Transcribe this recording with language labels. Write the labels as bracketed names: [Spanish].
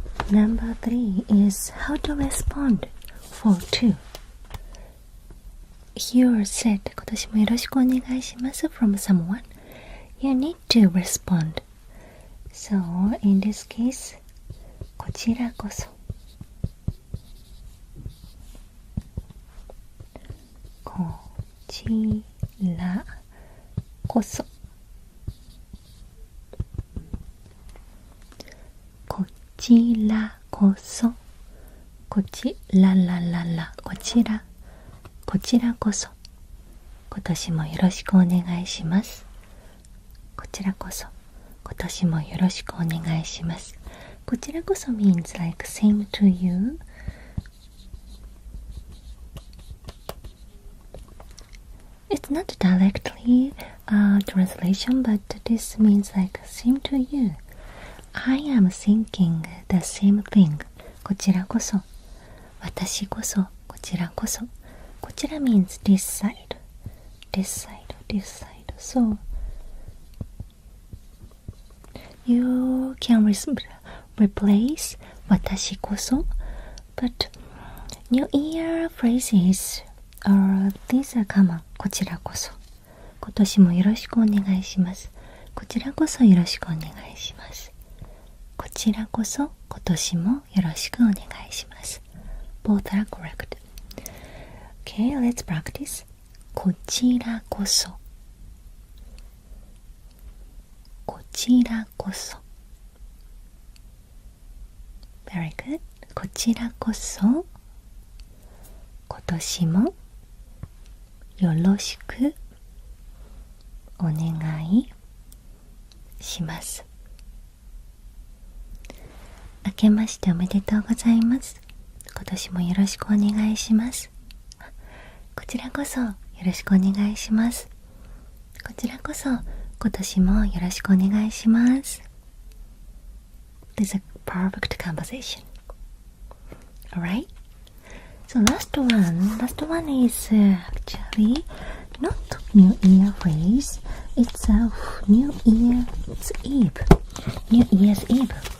[English] Number 3 is how to respond for 2. Here said [Japanese] 今年もよろしくお願いします [English] from someone. You need to respond. So in this case, [Japanese] こちらこそちらこそこちらこそこちららららこちらこそ今年もよろしくお願いします。こちらこそ今年もよろしくお願いします。 [English] こちらこそ means like same to you. It's not directly translation, but this means like same to you. I am thinking the same thing. [Japanese] こちらこそ私こそこちらこそこちら [English] means this side, this side, this side. So you can replace [Japanese] 私こそ [English] but New Year phrases are these are common. [Japanese] こちらこそ今年もよろしくお願いします。こちらこそよろしくお願いします。こちらこそ今年もよろしくお願いします。 [English] Both are correct. Okay, let's practice. [Japanese] こちらこそこちらこそ [English] Very good. [Japanese] こちらこそ今年もよろしくお願いします。明けましておめでとうございます。今年もよろしくお願いします。こちらこそよろしくお願いします。こちらこそ今年もよろしくお願いします。 [English] This is a perfect conversation. Alright? So last one is actually not New Year phrase. It's a New Year's Eve. New Year's Eve.